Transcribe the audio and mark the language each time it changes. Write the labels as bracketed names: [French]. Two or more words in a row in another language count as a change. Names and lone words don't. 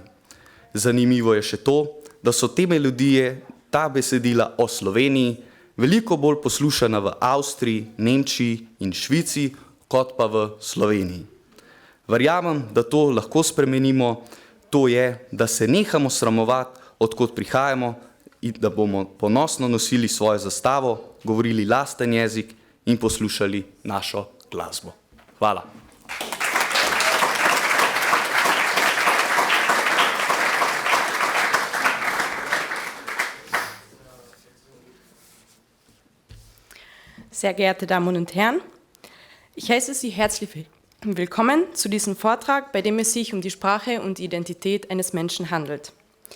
[Slovenian] Zanimivo je še to, da so te melodije, ta besedila o Sloveniji, veliko bolj poslušana v Avstriji, Nemčiji in Švici, kot pa v Sloveniji. Verjamem, da to lahko spremenimo, to je, da se nehamo sramovati, odkot prihajamo in da bomo ponosno nosili svojo zastavo, govorili lasten jezik in poslušali našo glasbo. Hvala. [German] Sehr geehrte Damen und Herren, ich heiße Sie herzlich willkommen zu diesem Vortrag, bei dem es sich um die Sprache und die Identität eines Menschen handelt.